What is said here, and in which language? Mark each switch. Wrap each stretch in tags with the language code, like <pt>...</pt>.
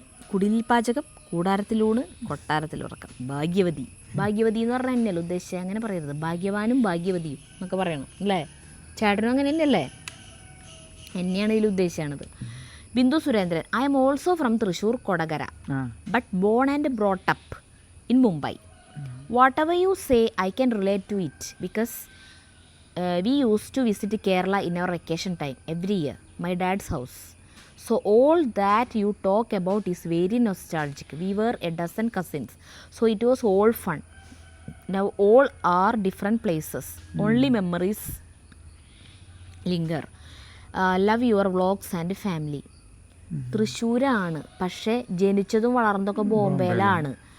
<ml>കുടിലിൽ പാചകം, കൂടാരത്തിലൂണ്, കൊട്ടാരത്തിൽ ഉറക്കം. ഭാഗ്യവതി എന്ന് പറഞ്ഞാൽ തന്നെയല്ലോ ഉദ്ദേശിച്ചത്, അങ്ങനെ പറയരുത്. ഭാഗ്യവാനും ഭാഗ്യവതിയും എന്നൊക്കെ പറയണം അല്ലേ? ചേട്ടനും അങ്ങനെ തന്നെയല്ലേ? എന്നെയാണ് ഇതിൽ ഉദ്ദേശിച്ചത്.</ml> <en>Bindu Surendran, I am also from Thrissur Kodakara, but born and brought up in Mumbai.</en> <ml>What ever you say I can relate to it because</ml> <en>we used to visit Kerala in our vacation time every year, my dad's house. So all that you talk about is very nostalgic. We were a dozen cousins, so it was all fun. Now all are different places, only memories linger. Love your vlogs and family.</en> <ml>തൃശ്ശൂരാണ്, പക്ഷേ ജനിച്ചതും വളർന്നതൊക്കെ ബോംബെയിലാണ്.</ml>